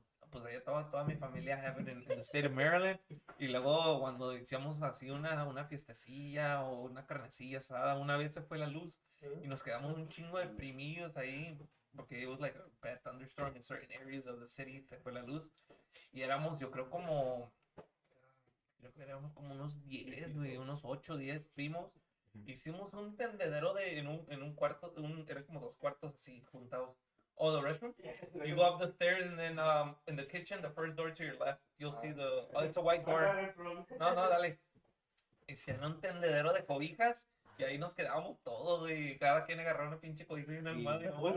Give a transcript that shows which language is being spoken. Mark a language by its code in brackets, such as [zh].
[es] Pues allá toda mi familia [en] having in the state of Maryland. [es] Y luego cuando hicimos así una fiestecilla o una carnecilla asada, una vez se fue la luz y nos quedamos un chingo deprimidos ahí porque [en] it was like a bad thunderstorm in certain areas of the city, [es] se fue la luz. Y éramos, yo creo que éramos como unos 10, güey, unos 8, 10 primos. Hicimos un tendedero en un cuarto, eran como 2 cuartos así juntados. [en] Oh, the restroom? You go up the stairs and then in the kitchen, the first door to your left, you'll see it's a white door. [es] No, dale. Hicieron un tendedero de cobijas y ahí nos quedábamos todos, güey. Cada quien agarraba una pinche cobija y una almohada.